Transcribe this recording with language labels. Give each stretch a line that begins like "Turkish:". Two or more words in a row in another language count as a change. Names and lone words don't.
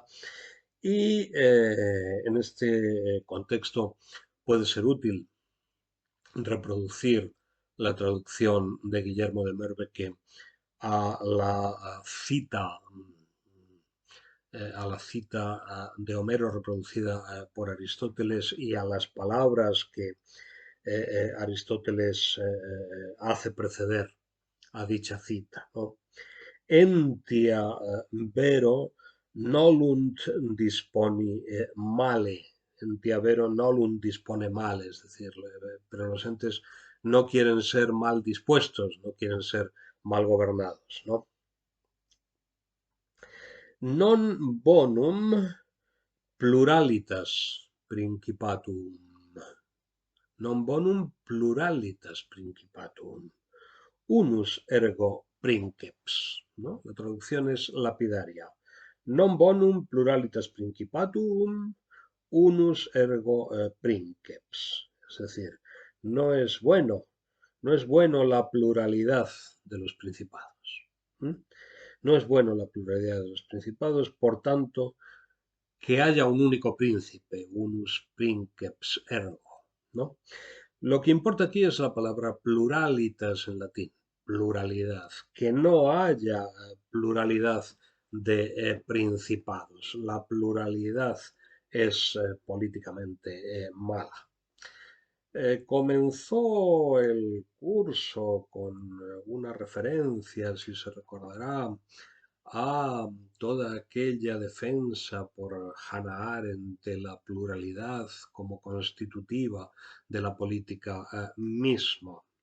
Spanish: Y en este contexto puede ser útil reproducir la traducción de Guillermo de Merbeke a la cita de Homero reproducida por Aristóteles y a las palabras que Aristóteles hace preceder a dicha cita, ¿no?
Latin: Entia vero nolunt disponi male. Entia vero nolunt dispone male,
Spanish: es decir, pero los entes no quieren ser mal dispuestos, no quieren ser mal gobernados, ¿no?
Latin: Non bonum pluralitas principatum. Non bonum pluralitas principatum. Unus ergo princeps,
Spanish: ¿no? La traducción es lapidaria.
Latin: Non bonum pluralitas principatum, unus ergo princeps.
Spanish: Es decir, no es bueno, no es bueno la pluralidad de los principados. ¿Mm? No es bueno la pluralidad de los principados, por tanto, que haya un único príncipe,
Latin: unus princeps ergo,
Spanish: ¿no? Lo que importa aquí es la palabra pluralitas en latín, pluralidad, que no haya pluralidad de principados. La pluralidad es políticamente mala. Comenzó el curso con una referencia, si se recordará, a toda aquella defensa por Hannah Arendt de la pluralidad como constitutiva de la política misma.